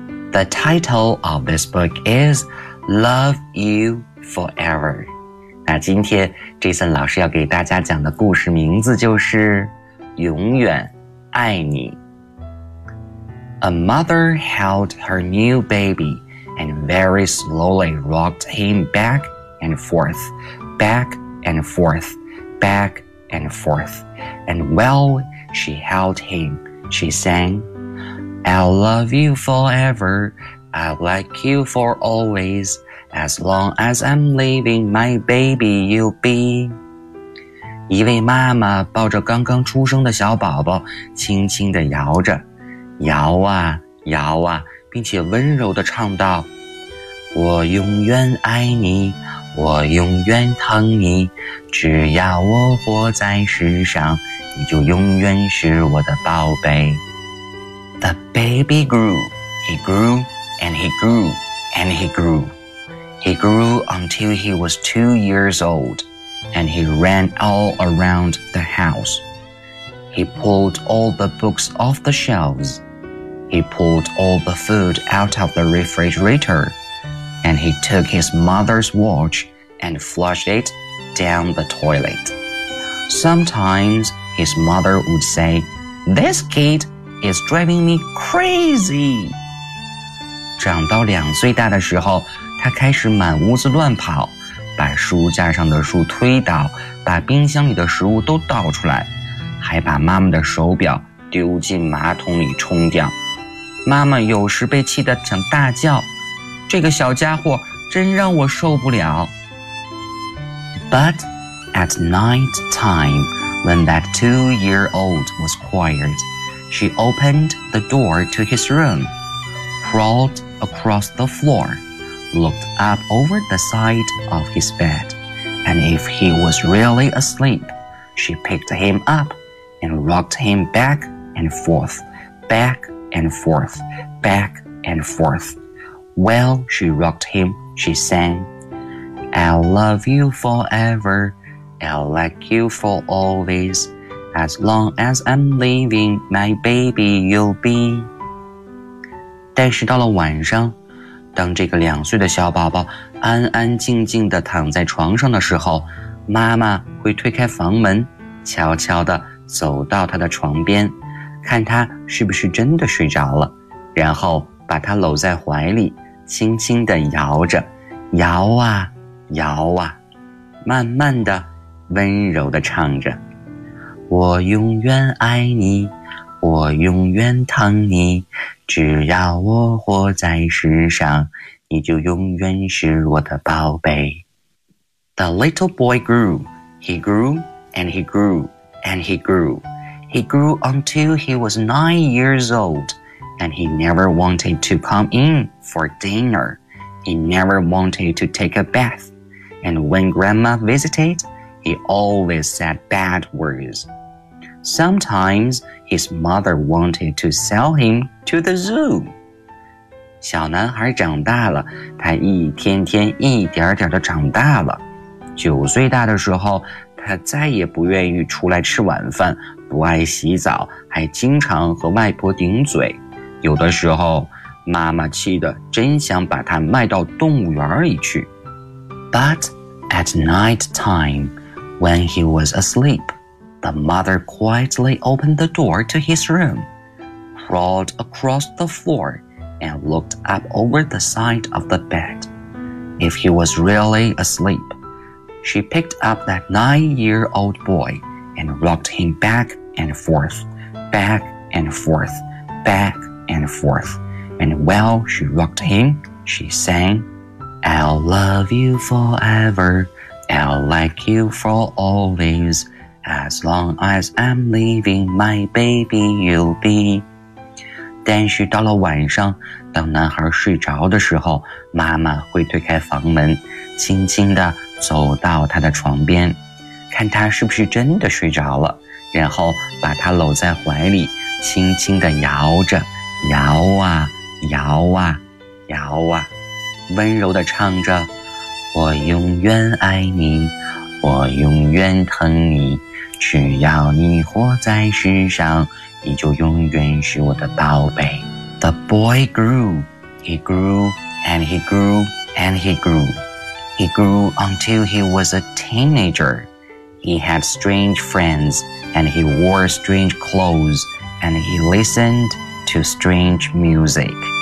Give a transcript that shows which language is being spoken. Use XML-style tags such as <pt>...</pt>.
<en>The title of this book is Love You Forever.</en> <zh>那今天 Jason 老师要给大家讲的故事名字就是永远爱你。</zh> <en>A mother held her new baby and very slowly rocked him back and forth, back and forth, back and forth. And while she held him, she sang,I'll love you forever, I'll like you for always, as long as I'm living, my baby you'll be.</en> <zh>一位妈妈抱着刚刚出生的小宝宝轻轻地摇着，摇啊摇啊，并且温柔地唱道，我永远爱你，我永远疼你，只要我活在世上，你就永远是我的宝贝。</zh> <en>The baby grew. He grew and he grew and he grew. He grew until he was 2 years old, and he ran all around the house. He pulled all the books off the shelves. He pulled all the food out of the refrigerator, and he took his mother's watch and flushed it down the toilet. Sometimes his mother would say, "This kid is driving me crazy."</en> <zh>长到两岁大的时候，他开始满屋子乱跑，把书架上的书推倒，把冰箱里的食物都倒出来，还把妈妈的手表丢进马桶里冲掉。妈妈有时被气得想大叫，这个小家伙真让我受不了。</zh> <en>But at night time, when that two-year-old was quiet, she opened the door to his room, crawled across the floor, looked up over the side of his bed, and if he was really asleep, she picked him up and rocked him back and forth, back and forth, back and forth. While she rocked him, she sang, "I'll love you forever, I'll like you for always, as long as I'm living, my baby you'll be."</en> <zh>但是到了晚上，当这个两岁的小宝宝安安静静地躺在床上的时候，妈妈会推开房门，悄悄地走到他的床边，看他是不是真的睡着了，然后把他搂在怀里，轻轻地摇着，摇啊摇啊，慢慢地温柔地唱着，我永远爱你，我永远疼你，只要我活在世上，你就永远是我的宝贝。</zh> <en>The little boy grew. He grew and he grew and he grew. He grew until he was 9 years old, and he never wanted to come in for dinner. He never wanted to take a bath. And when grandma visited, he always said bad words. Sometimes his mother wanted to sell him to the zoo.</en> <zh>小男孩长大了，他一天天一点点地长大了。九岁大的时候，他再也不愿意出来吃晚饭，不爱洗澡，还经常和外婆顶嘴。有的时候，妈妈气得真想把他卖到动物园里去。</zh> <en>But at night time, when he was asleep,The mother quietly opened the door to his room, crawled across the floor, and looked up over the side of the bed. If he was really asleep, she picked up that 9-year-old boy and rocked him back and forth, back and forth, back and forth. And while she rocked him, she sang, I'll love you forever, I'll like you for always. As long as I'm leaving, my baby you'll be.</en> <zh>但是到了晚上，当男孩睡着的时候，妈妈会推开房门，轻轻地走到他的床边，看他是不是真的睡着了，然后把他搂在怀里，轻轻地摇着，摇啊，摇啊，摇啊，温柔地唱着，我永远爱你，我永远疼你。只要你活在世上，你就永远是我的宝贝。</zh> <en>The boy grew. He grew and he grew and he grew. He grew until he was a teenager. He had strange friends, and he wore strange clothes, and he listened to strange music.</en>